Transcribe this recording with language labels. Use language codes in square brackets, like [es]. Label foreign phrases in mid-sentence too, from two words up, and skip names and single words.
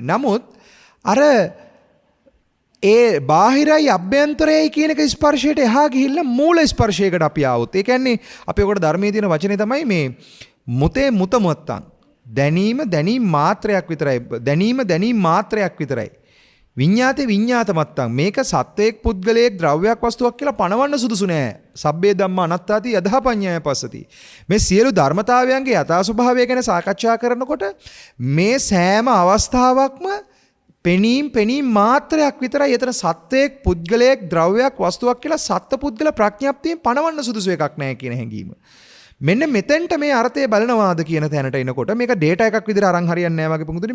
[si] නමුත් අර ඒ බාහිරයි අභ්‍යන්තරයයි කියන එක ස්පර්ශයට එහා ගිහිල්ලා මූල ස්පර්ශයකට අපි ආවොත් ඒ කියන්නේ අපි ඔකට ධර්මයේ තියෙන වචනේ තමයි මේ [pi] මුතේ මුත මුත්තං [si] දැනීම මාත්‍රයක් විතරයි දැනීම මාත්‍රයක් විතරයි [pi] විඤ්ඤාතේ විඤ්ඤාත මත්තං [si] මේක සත්වයක් පුද්ගලයෙක් ද්‍රව්‍යයක් වස්තුවක් කියලා පණවන්න සුදුසු නෑ. [pi] සබ්බේ ධම්මා අනාත්තාති යදහපඤ්ඤාය පස්සති. [si] මේ සියලු ධර්මතාවයන්ගේ යථා ස්වභාවය ගැන සාකච්ඡා කරනකොට මේ සෑම අවස්ථාවක්ම පෙනීම් මාත්‍රයක් විතරයි. එතන සත්වයක් පුද්ගලයෙක් ද්‍රව්‍යයක් වස්තුවක් කියලා සත්ත්ව පුද්ගල ප්‍රඥප්තියෙන් පණවන්න සුදුසු එකක් නෑ කියන හැඟීම. මෙන්න මෙතෙන්ට මේ අර්ථය බලනවාද කියන තැනට එනකොට මේක ඩේටා එකක් විදිහට අරන් හරියන්නේ නැහැ වගේ පුඟුතුනේ.